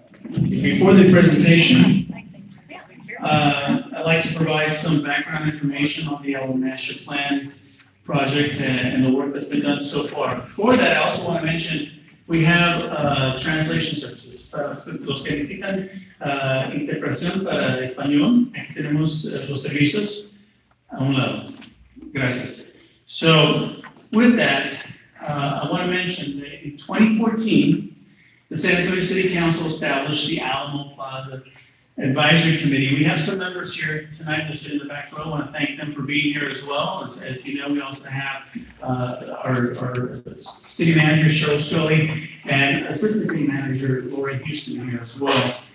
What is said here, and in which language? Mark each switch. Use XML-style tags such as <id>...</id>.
<en>Before the presentation, I'd like to provide some background information on the Alamo Master Plan project and the work that's been done so far. Before that, I also want to mention we have translation services.</en> <es>Para los que necesitan interpretación para español, aquí tenemos los servicios a un lado. Gracias.</es> <en>So, with that, I want to mention that in 2014, the San Antonio City Council established the Alamo Plaza Advisory Committee. We have some members here tonight that sit in the back row. I want to thank them for being here as well. As you know, we also have our city manager, Cheryl Scully, and assistant city manager, Lori Houston, here as well.</en>